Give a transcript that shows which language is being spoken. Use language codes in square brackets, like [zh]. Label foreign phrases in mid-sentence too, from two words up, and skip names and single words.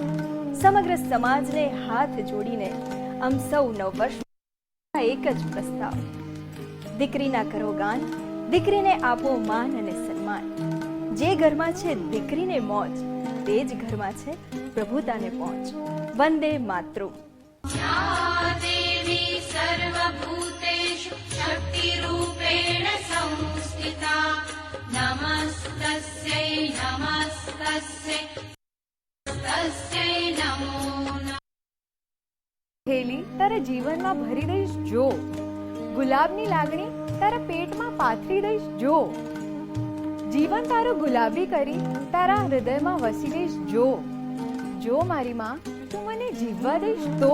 [gu] સમગ્ર સમાજને હાથ જોડીને આમ સૌ નવવર્ષ એક જ પ્રસ્તાવ. દીકરીના કરો ગાન, દીકરીને આપો માન અને સન્માન. જે ઘરમાં છે દીકરીને મોજ, તે જ ઘરમાં છે પ્રભુતાને પહોંચ. વંદે માતરમ. [sa] देवी सर्वभूतेषु शक्तिरूपेण संस्थिता नमस्तस्यै नमस्तस्यै तस्यै नमो नमः. [gu] થેલી તારા જીવનમાં ભરી દઈશ જો, ગુલાબની લાગણી તારા પેટમાં પાથરી દઈશ જો, જીવન તારું ગુલાબી કરી તારા હૃદયમાં વસી દઈશ જો. જો મારી માં તું મને જીવવા દઈશ તો.